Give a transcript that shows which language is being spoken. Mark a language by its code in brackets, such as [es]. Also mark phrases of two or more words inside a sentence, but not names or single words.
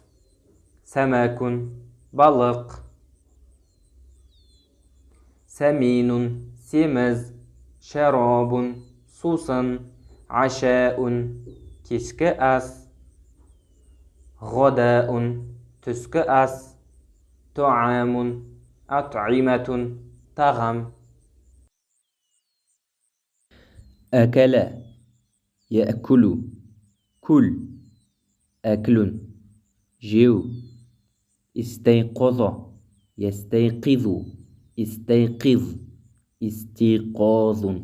[kk] Сәмәкун, балық. Сәминун, семіз. Шәрабун, сусын. Ашаун, кешкі ас. Ғодаун, түскі ас. [ar] طعامٌ، أطعمةٌ. [kk] Тағам. [ar] أكل يأكل كل أكل جيو استيقظ يستيقظ استيقظ استيقاظ